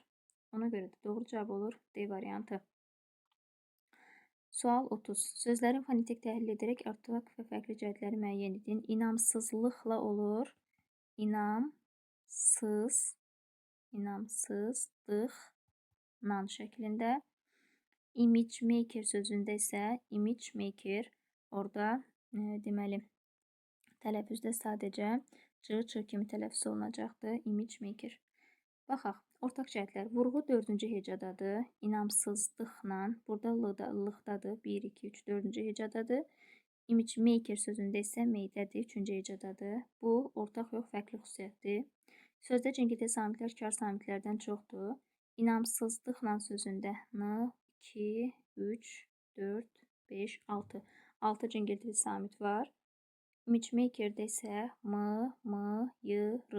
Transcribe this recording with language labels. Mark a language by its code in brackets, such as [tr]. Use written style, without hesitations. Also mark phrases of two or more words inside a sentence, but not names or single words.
[az] Ona görə də doğru cavab olur D variantı. Sual 30. Sözlərin fonetik təhlil edərək ortaq və fərqli cəhətləri müəyyən edin. İnamsızlıqla olur. İnamsızlıqla şəklində. [en] Image maker [az] sözündə isə [en] image maker [az] orada deməli tələffüzdə sadəcə c kimi tələffüz olunacaqdır. [en] Image maker. [az] Baxaq. Ortaq cəhətlər. Vurğu 4-cü hecadadır. İnamsızlıqla. Burada l-lıqdadır. 1, 2, 3, 4-cü hecadadır. [en] Image maker [az] sözündə isə meydədir. 3-cü hecadadır. Bu, ortaq yox, fərqli xüsusiyyətdir. Sözdə cingiltili samitlər kar samitlərdən çoxdur. İnamsızlıqla sözündə n, 2, 3, 4, 5, 6. 6 cingiltili samit var. [en] Image maker'də [az] isə m, y, r.